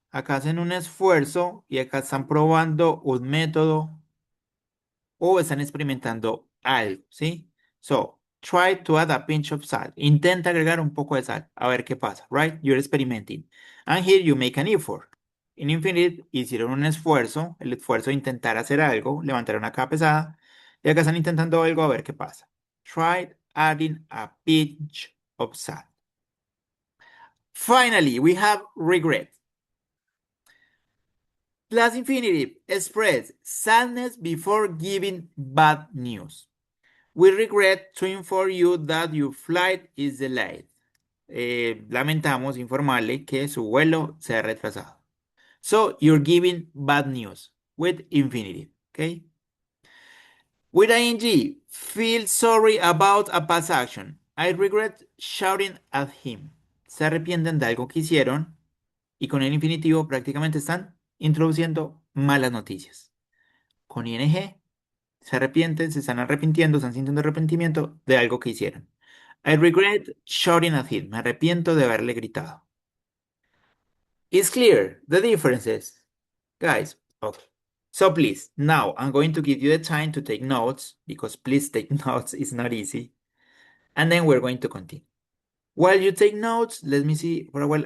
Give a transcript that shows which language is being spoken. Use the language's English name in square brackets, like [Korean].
[Spanish] Acá hacen un esfuerzo y acá están probando un método o están experimentando algo, ¿sí? [English] So, try to add a pinch of salt. [Spanish] Intenta agregar un poco de sal, a ver qué pasa, [English] right? You're experimenting. And here you make an effort. [Spanish] En Infinite hicieron un esfuerzo, el esfuerzo de intentar hacer algo, levantar una caja pesada, y acá están intentando algo, a ver qué pasa. [English] Try adding a pinch of salt. Finally, we have regret. Plus infinitive express sadness before giving bad news. We regret to inform you that your flight is delayed. [Spanish] Lamentamos informarle que su vuelo se ha retrasado. [English] So you're giving bad news with infinitive, okay? With ing, feel sorry about a past action. I regret shouting at him. [Spanish] Se arrepienten de algo que hicieron y con el infinitivo prácticamente están introduciendo malas noticias. Con ing, se arrepienten, se están arrepintiendo, están sintiendo arrepentimiento de algo que hicieron. [English] I regret shouting at him. [Spanish] Me arrepiento de haberle gritado. [English] It's clear the differences. Guys, okay. So please, now I'm going to give you the time to take notes because please take notes, it's not easy. And then we're going to continue. While you take notes, let me see for a while.